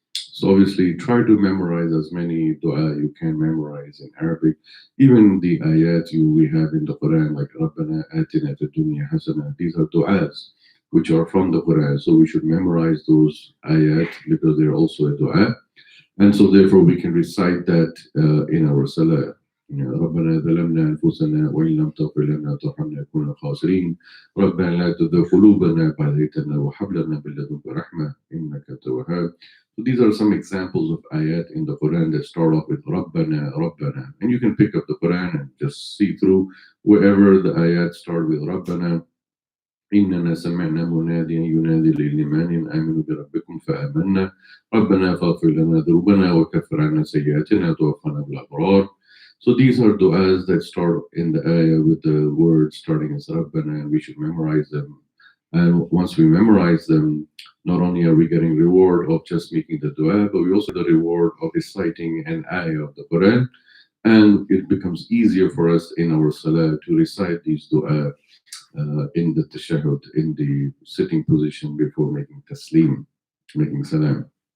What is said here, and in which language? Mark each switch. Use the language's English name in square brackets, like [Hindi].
[English] So obviously try to memorize as many dua you can memorize in Arabic. Even the ayat we have in the Quran, like Rabbana atina fid dunya hasana, these are du'as which are from the Quran. So we should memorize those ayat because they're also a dua. And so therefore we can recite that in our salah. [Arabic] ربنا ظلمنا أنفسنا وإن لم تغفر لنا وترحمنا لنكونن من الخاسرين ربنا لا تزغ قلوبنا بعد إذ هديتنا وهب لنا من لدنك رحمة إنك أنت الوهاب. [English] So these are some examples of ayat in the Quran that start off with Rabbana, Rabbana. And you can pick up the Quran and just see through wherever the ayat start with Rabbana. [Arabic] إننا سمعنا مناديا ينادي للإيمان أن آمنوا بربكم فآمنا ربنا فاغفر لنا ذنوبنا وكفر عنا سيئاتنا وتوفنا بالأبرار. [English] So these are du'as that start in the ayah with the words starting as Rabbana, and we should memorize them. And once we memorize them, not only are we getting reward of just making the dua, but we also get the reward of reciting an ayah of the Quran. And it becomes easier for us in our salah to recite these dua in the tashahhud, in the sitting position before making taslim, making salam.